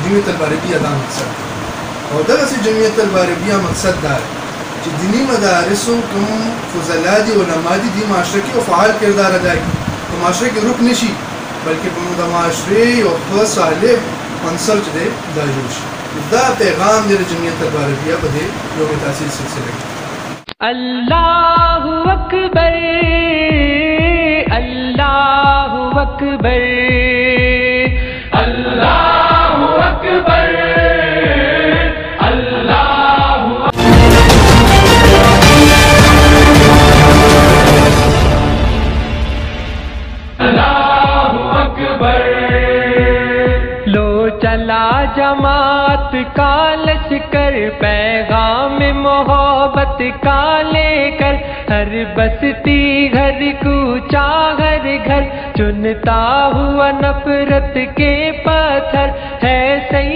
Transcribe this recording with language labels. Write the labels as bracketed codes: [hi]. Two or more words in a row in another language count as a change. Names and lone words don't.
[ps] جمعیت طلبه عربیه دا مقصد دی. او دغسې جمعیت طلبه عربیه مقصد دا دی چې دیني مدارسو کوم فضلا دي علما دي دې معاشره کې یو فعال کردار ادا کړي، په معاشره کې رک نه شي بلکې د معاشرې یو ښه صالح عنصر چې دی دا جوړ شي. دا پیغام دی د جمعیت طلبه عربیه په دې یوم تاسیس سلسله کې. [ar] اللہ اکبر اللہ اکبر اللہ اکبر۔ [ur] چلا جماعت کا لشکر پیغام محبت کا لے کر، ہر بستی گھر کوچا ہر گھر چنتا ہوا نفرت کے پتھر ہے